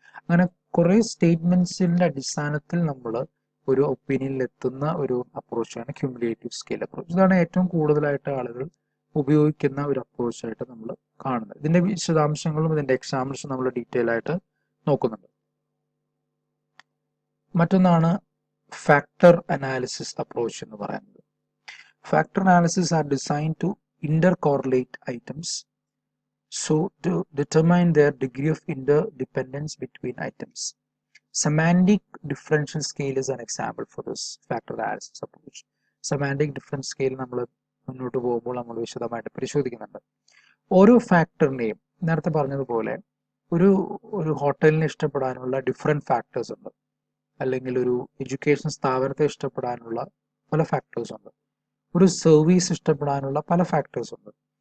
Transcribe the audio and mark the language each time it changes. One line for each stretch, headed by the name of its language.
Malayalam: അങ്ങനെ കുറെ സ്റ്റേറ്റ്മെന്റ്സിന്റെ അടിസ്ഥാനത്തിൽ നമ്മൾ ഒരു ഒപ്പീനിയനിൽ എത്തുന്ന ഒരു അപ്രോച്ചാണ് ക്യുമുലേറ്റീവ് സ്കെയിൽ അപ്രോച്ച്. ഇതാണ് ഏറ്റവും കൂടുതലായിട്ട് ആളുകൾ ഉപയോഗിക്കുന്ന ഒരു അപ്രോച്ചായിട്ട് നമ്മൾ കാണുന്നത്. ഇതിന്റെ വിശദാംശങ്ങളും ഇതിന്റെ എക്സാമ്പിൾസും നമ്മൾ ഡീറ്റെയിൽ ആയിട്ട് നോക്കുന്നുണ്ട്. മറ്റൊന്നാണ് ഫാക്ടർ അനാലിസിസ് അപ്രോച്ച് എന്ന് പറയുന്നത്.
English: Factor analysis are design to intercorrelate items so to determine their degree of interdependence between items. Semantic differential scale is an example for this factor analysis approach.
Malayalam: Semantic difference scale നമ്മൾ മുന്നോട്ട് പോകുമ്പോൾ നമ്മൾ വിശദമായിട്ട് പരിശോധിക്കുന്നുണ്ട്. ഓരോ ഫാക്ടറിനെയും നേരത്തെ പറഞ്ഞതുപോലെ ഒരു ഹോട്ടലിനെ ഇഷ്ടപ്പെടാനുള്ള ഡിഫറെന്റ് ഫാക്ടേഴ്സ് ഉണ്ട്, അല്ലെങ്കിൽ ഒരു എഡ്യൂക്കേഷൻ സ്ഥാപനത്തെ ഇഷ്ടപ്പെടാനുള്ള പല ഫാക്ടേഴ്സ് ഉണ്ട്, ഒരു സർവീസ് ഇഷ്ടപ്പെടാനുള്ള പല ഫാക്ടേഴ്സ് ഉണ്ട്.